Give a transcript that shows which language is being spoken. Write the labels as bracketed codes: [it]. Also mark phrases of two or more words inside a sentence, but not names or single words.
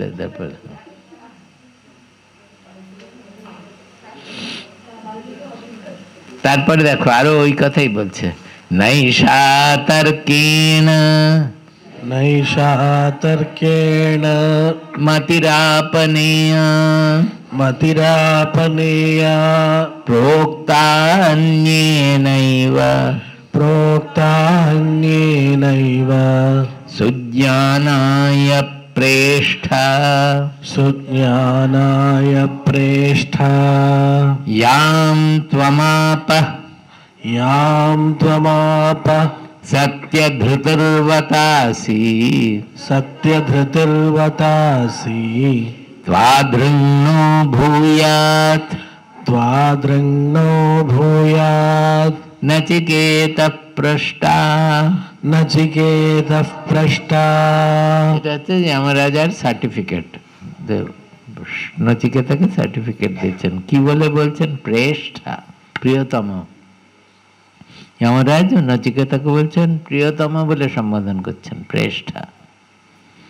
[bn] তারপরে তারপরে দেখো আরো ওই কথাই বলছে, [sa] নৈষা তর্কেণ মতিরাপনেয়া প্रोक्ता अन्येनैव सुज्ञानाय प्रेष्ठा यां त्वमाप सत्यधृतिर्वतासि त्वादृङ्नो भूयात् नचिकेतः पृष्टा। [bn] এটা হচ্ছে যমরাজার সার্টিফিকেট, নচিকেতাকে সার্টিফিকেট দিচ্ছেন। কি বলে বলছেন? প্রেষ্ঠা, প্রিয়তম। যমরাজ নচিকেতাকে বলছেন প্রিয়তম বলে সম্বোধন করছেন, প্রেষ্ঠা।